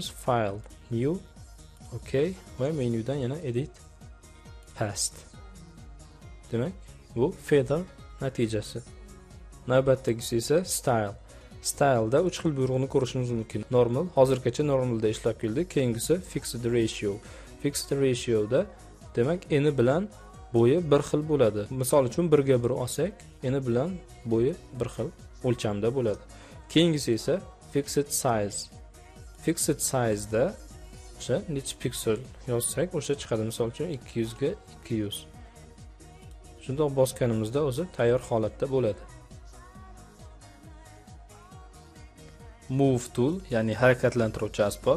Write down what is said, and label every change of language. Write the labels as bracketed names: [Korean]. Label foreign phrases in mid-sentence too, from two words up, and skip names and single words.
[English] File, new, OK [Uzbek] va menyudan yana [English] edit, paste. [Uzbek] Demak, bu feather natijasi. Navbatdagisi esa style. Style'da 3 xil buyruqni ko'rishimiz mumkin. Normal, hozirgacha normalda ishlab keldik. Keyingisi [English] fixed ratio. Fixed ratio'da [Uzbek] demak eni bilan bo'yi bir xil bo'ladi. Misol uchun 1 ga 1 olsak, eni bilan bo'yi bir xil o'lchamda bo'ladi. Keyingisi esa [English] fixed size. Fixed size'da [Uzbek] o'sha necha piksel yozsak, o'sha chiqadi. Misol uchun 200 ga 200. Shundoq bosganimizda o'zi tayyor holatda bo'ladi. [English] Move tool, [Uzbek] ya'ni harakatlantiruvchi asbob.